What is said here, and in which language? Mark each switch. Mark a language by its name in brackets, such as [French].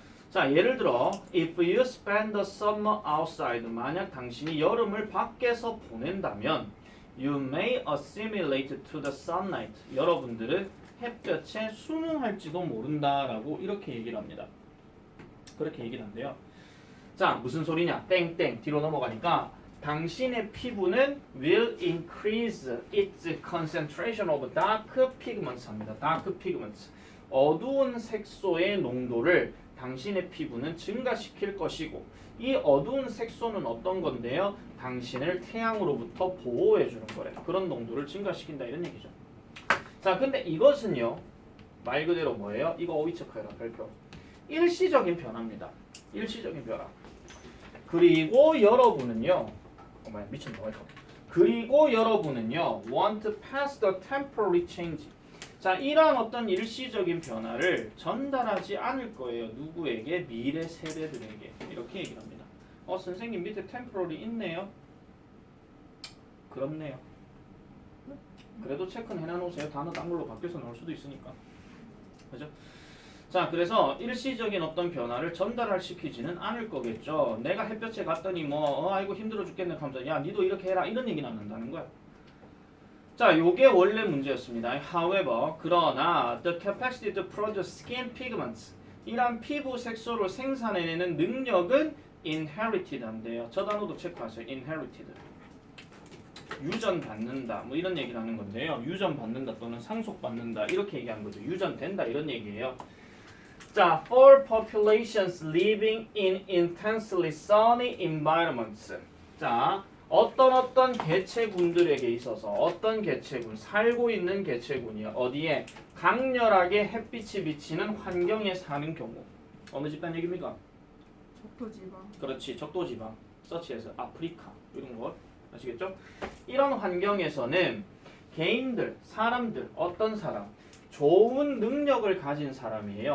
[Korean] 자, 예를 들어 [English] if you spend the summer outside [Korean] 만약 당신이 여름을 밖에서 보낸다면 [English] you may assimilate to the sunlight [Korean] 여러분들은 햇볕에 순응할지도 모른다라고 이렇게 얘기를 합니다. 그렇게 얘기를 한대요. 자, 무슨 소리냐? 땡땡 뒤로 넘어가니까 당신의 피부는 [English] will increase its concentration of dark pigments [Korean] 합니다. [English] dark pigments. [Korean] 어두운 색소의 농도를 당신의 피부는 증가시킬 것이고 이 어두운 색소는 어떤 건데요? 당신을 태양으로부터 보호해 주는 거래. 그런 농도를 증가시킨다 이런 얘기죠. 자, 근데 이것은요. 말 그대로 뭐예요? 이거 어휘 체크해라. 별표. 일시적인 변화입니다. 일시적인 변화. 그리고 여러분은요. 미쳤나 이거. 그리고 여러분은요. [English] want to pass the temporary change. [Korean] 자, 이러한 어떤 일시적인 변화를 전달하지 않을 거예요. 누구에게? 미래 세대들에게. 이렇게 얘기를 합니다. 선생님 밑에 temporary 있네요. 그렇네요. 그래도 체크는 해놔놓으세요. 단어 딴 걸로 바뀌어서 나올 수도 있으니까. 그죠? 자, 그래서 일시적인 어떤 변화를 전달할 시키지는 않을 거겠죠. 내가 햇볕에 갔더니 아이고 힘들어 죽겠네 하면서 야 니도 이렇게 해라 이런 얘기는 안 한다는 거야. 자, 요게 원래 문제였습니다. [English] However, [Korean] 그러나 [English] the capacity to produce skin pigments 이란 [Korean] 피부 색소를 생산해내는 능력은 [English] inherited [Korean] 한데요. 저 단어도 체크하세요. inherited. 유전받는다 뭐 이런 얘기를 하는 건데요. 유전받는다 또는 상속받는다 이렇게 얘기하는 거죠. 유전된다 이런 얘기예요. [English] 자, for populations living in intensely sunny environments. [Korean] 자, 어떤 개체군들에게 있어서 어떤 개체군, 살고 있는 개체군이요. 어디에? 강렬하게 햇빛이 비치는 환경에 사는 경우. 어느 집단 얘기입니까? 적도지방. 그렇지, 적도지방. 서치에서 아프리카 이런 것 아시겠죠? 이런 환경에서는 개인들, 사람들, 어떤 사람 좋은 능력을 가진 사람이에요.